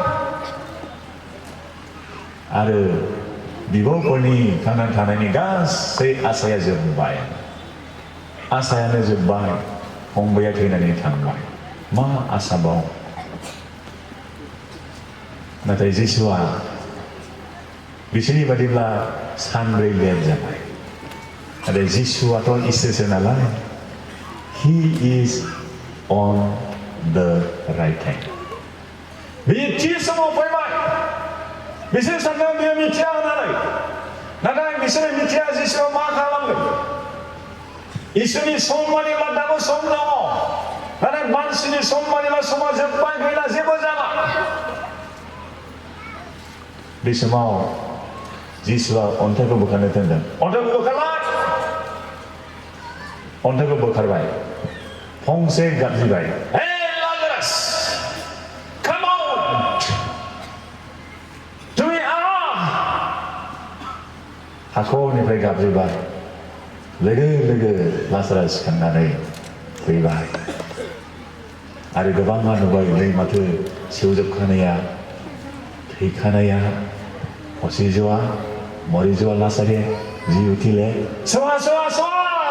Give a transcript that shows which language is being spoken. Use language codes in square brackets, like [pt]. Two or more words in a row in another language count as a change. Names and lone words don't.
[brx] आरो बिब'फोरनि थांनानै थानायनि गासै आसाया जोबबाय आसायानो जोबबाय फंबाया थैनानै थांबाय मा आसाबाव नाथाय যিশুआ बिसोरनि बादिब्ला सानब्रै लेट जाबाय आरो যিশুआथ' इसोरसो नालाय [en] he is on the right time [brx] बियो थि समाव फैबाय बिसोर सानदों बियो मिथिया होननानै नाथाय बिसोरो मिथिया যিশুआ मा खालामगोन इसोरनि सम मानिब्ला दाबो सम दङ नाथाय मानसिनि सम मानिब्ला समा जोबबाय गैला जेबो जाला बे समाव যিশুआ अन्थाइखौ बोखारनो थिनदों अन्थाइखौ बोखारबाय अन्थाइखौ बोखारबाय फंसे गाबज्रिबाय [en] Hey Lazarus come out to me [brx] हाखरनिफ्राय गाबज्रिबाय लोगो लोगो लाजारास सिखांनानै फैबाय आरो गोबाङा नुबाय नै माथो सेवजोबखानाया थैखानाया फसिजोआ मरिजोआ लासारे जि उथिले सवा सवा सवा